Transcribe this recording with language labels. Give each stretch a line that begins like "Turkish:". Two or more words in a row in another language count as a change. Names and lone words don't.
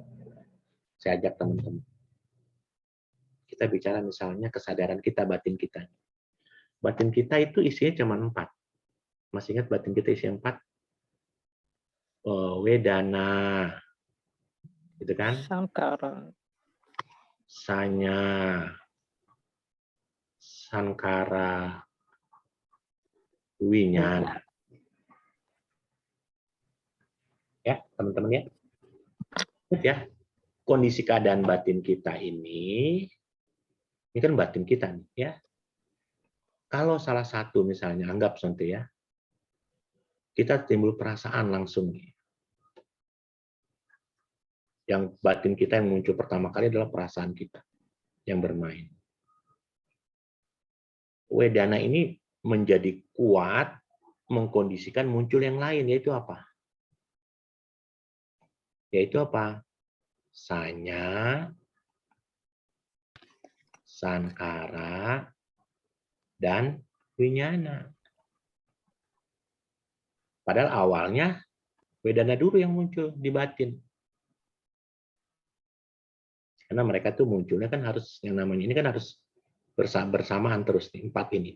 Indonesian: Saya ajak teman-teman. Kita bicara misalnya kesadaran kita, batin kita. Batin kita itu isinya cuma 4. Masih ingat batin kita isi 4? Wedana, gitu kan? Sankara.
Pali: Sanya, sankara, winyana.
Indonesian: Ya, teman-teman ya. Ingat ya, kondisi keadaan batin kita ini kan batin kita nih ya. Kalau salah satu misalnya, anggap contoh ya, kita timbul perasaan langsung nih. Yang batin kita yang muncul pertama kali adalah perasaan kita yang bermain. Wedana ini menjadi kuat, mengkondisikan muncul yang lain, yaitu apa? Yaitu apa?
Pali: Sanya, sankara,
Indonesian: dan winyana. Padahal awalnya wedana dulu yang muncul di batin. Karena mereka tuh munculnya kan harus, yang namanya ini kan harus bersamaan terus nih, 4 ini.